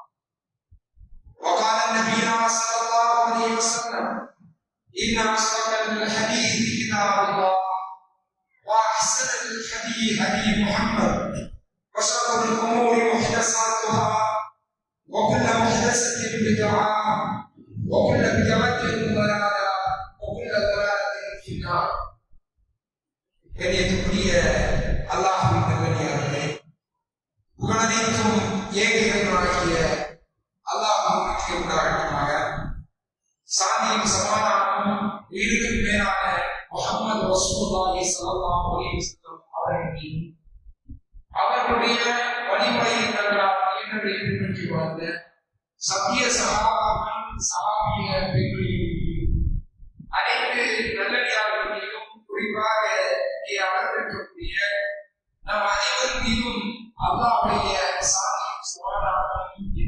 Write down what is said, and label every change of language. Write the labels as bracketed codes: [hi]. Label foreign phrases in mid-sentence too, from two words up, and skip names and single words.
[ar] وقال النبي صلى الله عليه وسلم إن أصدق الحديث كتاب الله وأحسن الحديث هدي محمد وشر الأمور محدثاتها وكل محدثة بدعة وكل بدعة ضلالة وكل ضلالة في النار [ta] கண்ணியத்துக்குரிய அல்லாஹ்வின் நல்லடியார்களே, புகழனைத்தும் ஏக இறைவனாகிய அல்லாஹ்வுக்கு உண்டாகட்டுமாக. சாந்தியும் சமாதானமும் உயிருக்கு மேலான முஹம்மது [ar] رسول الله صلى الله عليه وسلم [ta] அவர்களின் அவர்களுடைய வழிமுறையில் என்னுடைய பின்பற்றி வாழ்ந்த சத்திய சகாபாக்கள் சகாபிய பெண்களின் அனைத்து நல்லடியார்களையும் குறிப்பாக இங்கே அமர்ந்திருக்கக்கூடிய நம் அனைவர் மீதும் அல்லாஹ்வுடைய சாந்தியும் சமாதானமும்